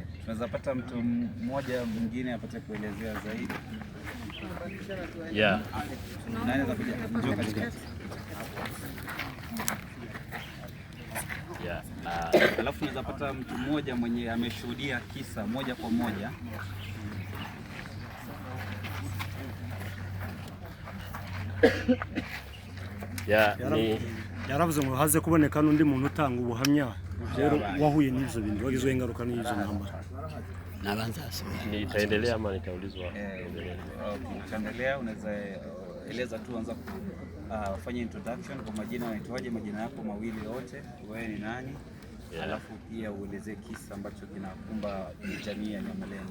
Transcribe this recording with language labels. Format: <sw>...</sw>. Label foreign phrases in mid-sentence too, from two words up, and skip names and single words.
<sw>Tunaweza pata mtu mmoja mwingine apate kuelezea zaidi. Yeah. Nani anakuja? Njoo katika. Yeah. Alafu tunaweza pata mtu mmoja mwenye ameshuhudia kisa moja kwa moja.</sw> <rn>yaravuze ngo haze kuboneka n'undi muntu utanga ubuhamya rero wahuye n'ivyo bintu wagizwe ingaruka n'izo ntambara.</rn> <sw>Nitaendelea ama nitaulizwa? Utaendelea, unaweza eleza tu, anza kufanya introduction kwa majina, unaitwaje, majina yako mawili yote, wewe ni nani? Yeah. Alafu pia uelezee kisa ambacho kinakumba jamii ya Nyamulenge.</sw>